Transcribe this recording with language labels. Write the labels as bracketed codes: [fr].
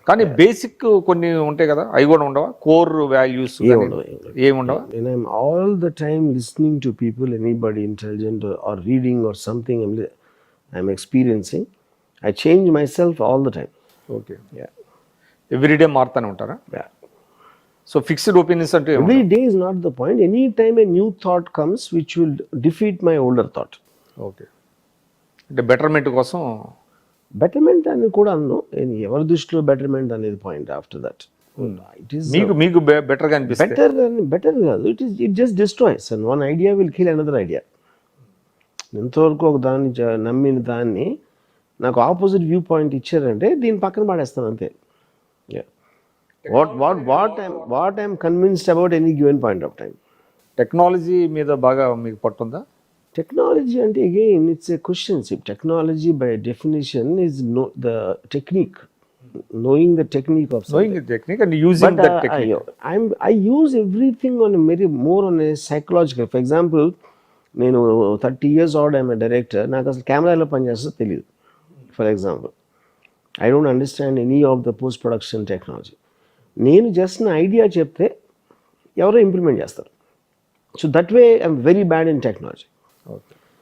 [te] కానీ బేసిక్ కొన్ని ఉంటాయి కదా, అవి కూడా ఉండవా? కోర్ వాల్యూస్ ఏమి ఉండవా? [en] I'm all the time listening to people, anybody intelligent or reading or something I'm experiencing. I change myself all the time. [te] Okay. Everyday మారుతానే ఉంటారా? సో ఫిక్స్డ్ ఒపీనియన్స్ అంటే [en] every day is not the point. Any time a new thought comes which will defeat my older thought. [te] Okay. అంటే betterment కోసం. Betterment అని కూడా అన్ను, ఎవరి దృష్టిలో betterment అనేది point. [en] after that it is [te] మీకు బెటర్గా అనిపిస్తుంది. బెటర్ కాదు, [en] It just destroys and one idea will kill another idea. [te] ఎంతవరకు ఒక దాన్ని నమ్మిన దాన్ని నాకు ఆపోజిట్ వ్యూ పాయింట్ ఇచ్చారంటే దీన్ని పక్కన పడేస్తాను అంతే. [en] what I'm convinced about any given point of time. [te] Technology మీద బాగా మీకు పట్టుందా? [en] Technology, and again, it's a question. See, technology by definition is the technique, knowing the technique of something. Knowing the technique and using But that technique. I use everything on a very more on a psychological. For example, నేను 30 years old, I'm a director. [te] నాకు అసలు camera ఎలా పనిచేస్తుందో తెలియదు. [en] For example, I don't understand any of the post production technology. [te] నేను just నా idea చెప్తే ఎవరో ఇంప్లిమెంట్ చేస్తారు. [en] So that way I'm very bad in technology. Okay.